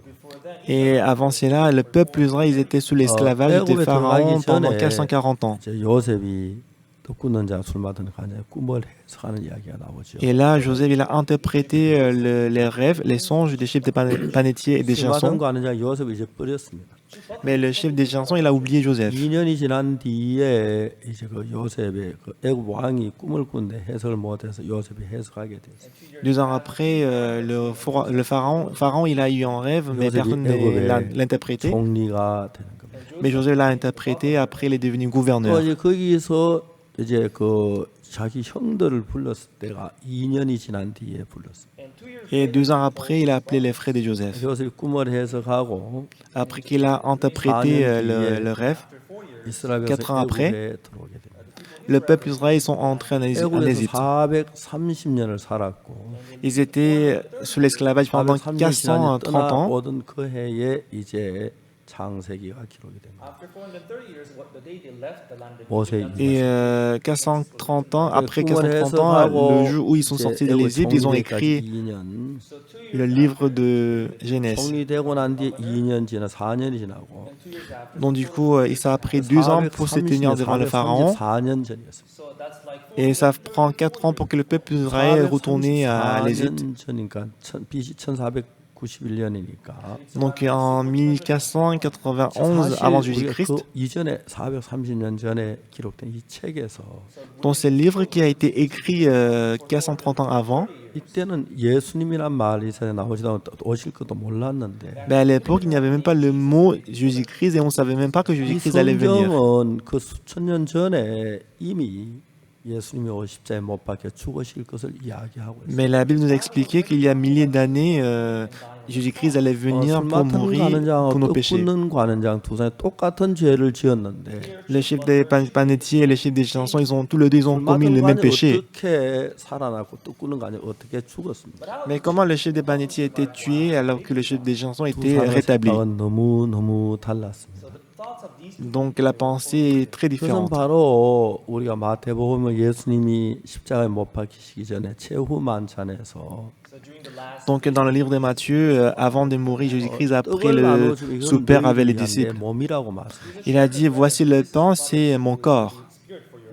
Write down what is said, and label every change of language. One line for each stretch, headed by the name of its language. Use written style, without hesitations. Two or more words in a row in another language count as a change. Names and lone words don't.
French: Et avant cela, le peuple d'Israël, ils étaient sous l'esclavage des pharaons pendant 440 ans.
Korean: 이제 요셉이 또 굽는 자 술 맡은 관장의 꿈을 해석하는 이야기가 나오죠.
French: Et là, Joseph, il a interprété les rêves, les songes des chefs des panetiers et des
Korean: 술 맡은
French: chansons.
Korean: 관장 요셉을 이제 버렸습니다.
French: Mais le chef des chansons, il a oublié Joseph.
Korean: 2년이 지난 뒤에 이제 그 요셉의 그 애굽 왕이 꿈을 꾼데 해석을 못해서 요셉이 해석하게 됐어요.
French: 2 ans après, le pharaon, il a eu un rêve, mais personne ne l'a interprété.
Korean: 총리가 되는 겁니다.
French: Mais Joseph l'a interprété, après il est devenu gouverneur.
Korean: 이제 거기서 이제 그 자기 형들을 불렀을 때가 2년이 지난 뒤에 불렀어요.
French: Et 2 ans après, il a appelé les frères de Joseph.
Korean: 요셉이 꿈을 해석하고
French: Après qu'il a interprété le rêve, 4 ans après,
Korean: 애굽에 들어오게 됩니다.
French: le peuple d'Israël sont entrés en
Korean: 애굽에서
French: Égypte.
Korean: 430년을 살았고
French: Ils étaient sous l'esclavage pendant
Korean: 430년 지난
French: 430 ans.
Korean: 떠나오던 그 해에 이제 창세기가 기록이 됩니다. 모세
French: Et 430 ans, après 430 ans, le jour où ils sont sortis de l'Égypte, ils ont écrit
Korean: 2년
French: le livre de Genèse.
Korean: 총리되고 난 뒤에 2년 지나 4년이 지나고
French: Donc du coup, ça a pris 2 ans pour se tenir devant le pharaon.
Korean: 434년 전이었습니다.
French: Et ça prend 4 ans pour que le peuple d'Israël retourne à l'Égypte.
Korean: 434년 전이니까 BC 1491년이니까
French: Donc en 1491 avant Jésus-Christ,
Korean: 그 이전에 430년 전에 기록된 이 책에서
French: dans ce livre qui a été écrit 430 ans avant,
Korean: 이때는 예수님이란 말이 세상에 나오지도 오실 것도 몰랐는데
French: à l'époque, il n'y avait même pas le mot Jésus-Christ et on ne savait même pas que
Korean: 이
French: Jésus-Christ allait venir.
Korean: 성경은 그 수천 년 전에 이미 예수님이 십자가에 못 박혀 죽으실 것을 이야기하고 있어요.
French: Mais la Bible nous a expliqué qu'il y a milliers d'années, Jésus-Christ allait venir pour mourir pour nos péchés.
Korean: 굽는 관원장 두 사람이 똑같은 죄를 지었는데
French: Le chef des panetiers et le chef des chansons, tous les deux, ils ont commis le même péché.
Korean: 어떻게 살아났고 또 굽는 관원이 어떻게 죽었습니까?
French: Mais comment le chef des panetiers était tué alors que le chef des chansons
Korean: 두
French: était
Korean: 사람의
French: rétabli?
Korean: 생각은 너무 달랐습니다.
French: Donc la pensée est très
Korean: 그것은
French: différente.
Korean: 바로 우리가 마태복음은 예수님이 십자가에 못 박히시기 전에 최후 만찬에서
French: Donc dans le livre de Matthieu, avant de mourir, Jésus-Christ, après le souper avec les disciples,
Korean: 몸이라고 말씀해요.
French: il a dit, voici le pain, c'est mon corps.